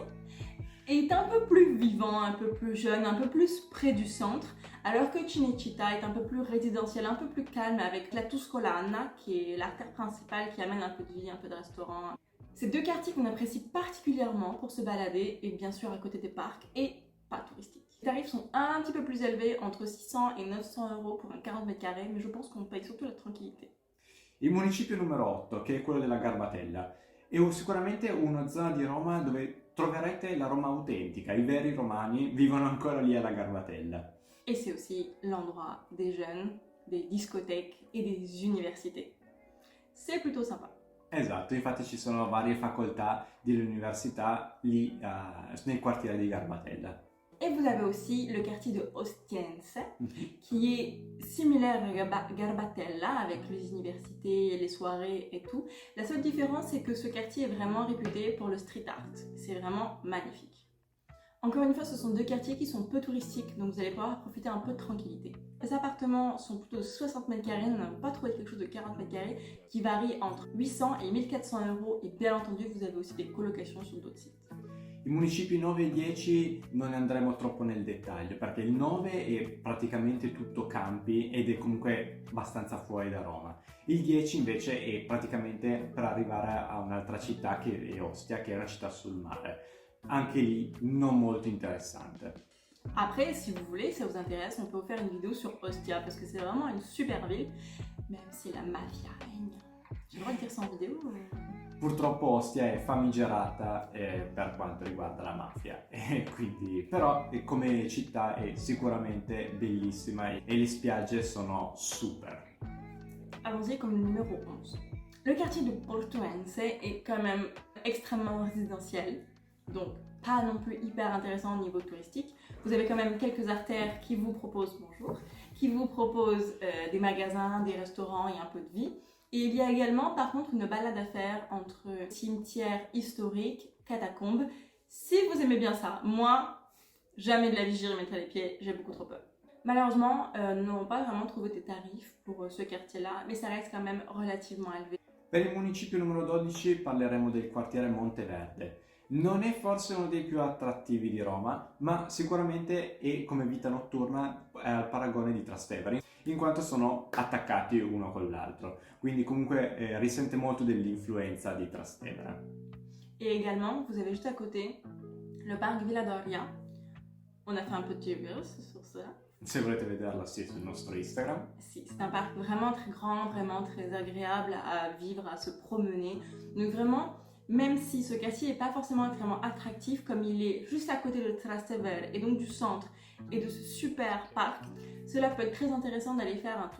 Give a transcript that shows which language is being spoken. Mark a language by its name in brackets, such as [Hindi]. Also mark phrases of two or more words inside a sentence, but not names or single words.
[French] Est un peu plus vivant, un peu plus jeune, un peu plus près du centre, alors que Cinecittà est un peu plus résidentiel, un peu plus calme avec la Tuscolana, qui est l'artère principale qui amène un peu de vie, un peu de restaurant. C'est deux quartiers qu'on apprécie particulièrement pour se balader, et bien sûr à côté des parcs, et pas touristiques. Les tarifs sont un petit peu plus élevés, entre 600 et 900 euros pour un 40 mètres carrés, mais je pense qu'on paye surtout la tranquillité. [Italian] Il municipio numero 8, che è quello della Garbatella, è sicuramente una zona di Roma dove troverete la Roma autentica, i veri romani vivono ancora lì alla Garbatella. [French] Et c'est aussi l'endroit des jeunes, des discothèques et des universités. C'est plutôt sympa. [Italian] Esatto, infatti ci sono varie facoltà dell'università lì nel quartiere di Garbatella. [French] Et vous avez aussi le quartier de Ostiense, qui est similaire à Garbatella, avec les universités, les soirées et tout. La seule différence, c'est que ce quartier est vraiment réputé pour le street art. C'est vraiment magnifique. Encore une fois, ce sont deux quartiers qui sont peu touristiques, donc vous allez pouvoir profiter un peu de tranquillité. Les appartements sont plutôt de 60 mètres carrés, nous n'avons pas trouvé quelque chose de 40 mètres carrés, qui varie entre 800 et 1400 euros, et bien entendu, vous avez aussi des colocations sur d'autres sites. [Italian] I municipi 9 e 10 non ne andremo troppo nel dettaglio, perché il 9 è praticamente tutto campi ed è comunque abbastanza fuori da Roma. Il 10 invece è praticamente per arrivare a un'altra città che è Ostia, che è una città sul mare. Anche lì non molto interessante. [French] Après, si vous voulez, ça vous intéresse, on peut vous faire une vidéo sur Ostia, parce que c'est vraiment une super ville, même si la mafia règne. J'ai le droit de dire ça en vidéo [Italian] Purtroppo Ostia è famigerata per quanto riguarda la mafia, quindi, però come città è sicuramente bellissima e le spiagge sono super. [French] Allons-y comme le numéro 11. Le quartier de Portuense est quand même extrêmement résidentiel, donc pas non plus hyper intéressant au niveau touristique. Vous avez quand même quelques artères qui vous proposent qui vous proposent des magasins, des restaurants et un peu de vie. Et il y a également par contre une balade à faire entre cimetières historiques, catacombes. Si vous aimez bien ça, moi, jamais de la vie j'irai mettre les pieds, j'ai beaucoup trop peur. Malheureusement, nous n'avons pas vraiment trouvé des tarifs pour ce quartier-là, mais ça reste quand même relativement élevé. [Italian] Per il municipio numero 12 parleremo del quartiere Monteverde. Non è forse uno dei più attrattivi di Roma, ma sicuramente è come vita notturna è al paragone di Trastevere, in quanto sono attaccati uno con l'altro, quindi comunque risente molto dell'influenza di Trastevere. [French] Et également, vous avez juste à côté le parc Villa Doria. On a fait un petit reel sur ça. [Italian] Se volete vederlo, sì, sul nostro Instagram. [French] Si, c'est un parc vraiment très grand, vraiment très agréable à vivre, à se promener. Donc vraiment, même si ce quartier n'est pas forcément extrêmement attractif, comme il est juste à côté de Trastevere et donc du centre et de ce super parc, cela peut être très intéressant d'aller faire un tour.